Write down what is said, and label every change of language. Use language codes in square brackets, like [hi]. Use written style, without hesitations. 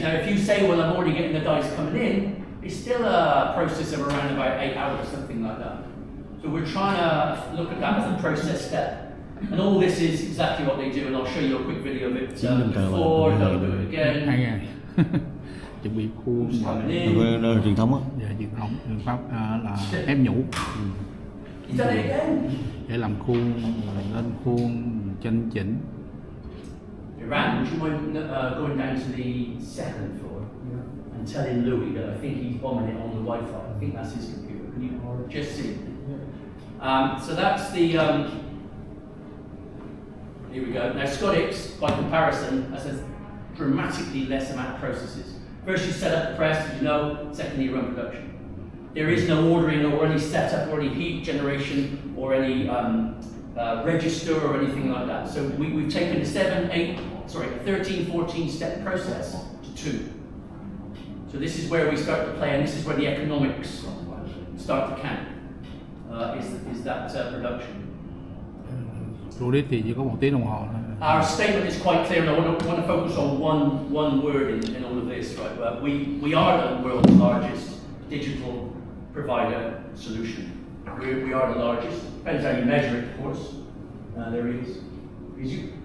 [en] Now, if you say, well, I'm already getting the dice coming in, it's still a process of around about 8 hours, something like that. So we're trying to look at that as a process step. And all this is exactly what they do, and I'll show you a quick video of it before, don't do it again. [vi] chuẩn bị khuôn [en] Who's [vi] và [en] coming in? [vi] Đây là truyền thống á. truyền thống phương pháp là ép nhũ [en] He's done it again. [vi] để làm khuôn, lên khuôn chân chỉnh. [en] Iran, would you mind going down to the second floor and telling Louis that I think he's bombing it on the Wi-Fi. I think that's his computer. Can you just see? So that's the. Here we go. Now Scodix, by comparison, has a dramatically less amount of processes. First, you set up the press, as you know. Secondly, you run production. There is no ordering or any setup or any heat generation or any register or anything like that. So we've taken a 13, 14 step process to 2. So this is where we start to play, and this is where the economics start to count. Is that production? [vi] Scodix thì chỉ có 1 tiếng đồng hồ thôi. [en] Our statement is quite clear, and I want to focus on one word in all of this. Right? We are the world's largest digital provider solution. We are the largest. Depends how you measure it, of course. There he is. Is you?